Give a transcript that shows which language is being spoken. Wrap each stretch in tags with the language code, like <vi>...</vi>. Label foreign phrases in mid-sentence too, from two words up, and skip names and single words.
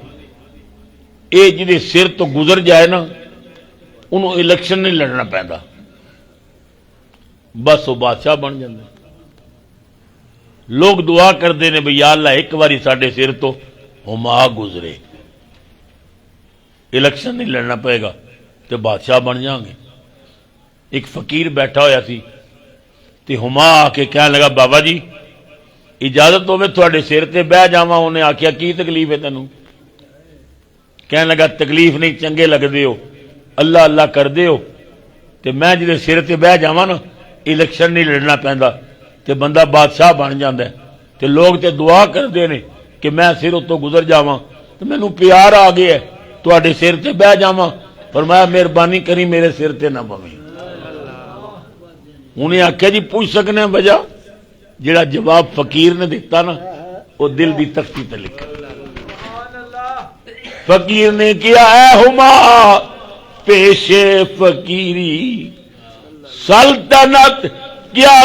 <ur>یہ جہاں سر تو گزر جائے نا انہوں الیکشن نہیں لڑنا پہنتا، بس وہ بادشاہ بن جاتا۔ لوگ دعا کرتے ہیں بھئی یا اللہ ایک باری</ur> <pa>ساڈے سر تو ہما گزرے،</pa> <ur>الیکشن نہیں لڑنا پائے گا تو بادشاہ بن جائیں گے۔</ur> <pa>ایک فقیر بیٹھا ہویا سی تے ہما آ کے کہنے لگا بابا جی اجازت ہو میں تھوڑے سر تے بہ جاواں۔ انہیں آکھیا کی تکلیف ہے تینوں؟ کہنے لگا تکلیف نہیں، چنگے لگتے ہو،</pa> <ur>اللہ اللہ کرتے ہو،</ur> <pa>تے میں جدے سر تے بہ جاواں نا، الیکشن نہیں لڑنا پیندا تے بندہ بادشاہ بن جاندا ہے، تے</pa> <ur>لوگ تے دعا کرتے ہیں</ur> <pa>کہ میں سر اتوں گزر جاواں، تو مینوں پیار آ گیا ہے تواڈے سر تے بہ جاواں، فرمایا مہربانی کری میرے سر تے نہ بویں۔ انہیں آخیا جی پوچھ سکنے وجہ، جڑا جواب فقیر نے دیتا نا وہ دل دی تختی تے لکھا۔</pa> <ur>فقیر نے کیا اے ہما پیش فقیری، سلطنت کیا</ur>